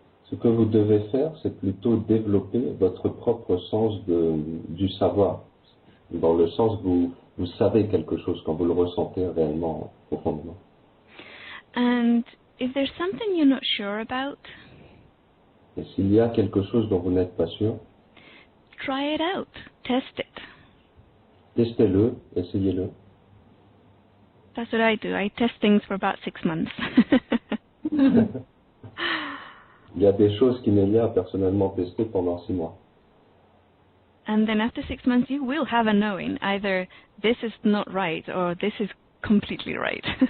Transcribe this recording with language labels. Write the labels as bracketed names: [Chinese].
[French] Ce que vous devez faire, c'est plutôt développer votre propre sens du savoir, dans le sens où vous savez quelque chose quand vous le ressentez réellement, profondément. [English] And if there's something you're not sure about, [French] Et s'il y a quelque chose dont vous n'êtes pas sûr, [English] try it out, test it. [French] testez-le, essayez-le. [English] That's what I do. I test things for about 6 months. [French] Il y a des choses qu'Inelia a personnellement testées pendant 6 mois. [English] And then after 6 months, you will have a knowing. Either this is not right or this is completely right.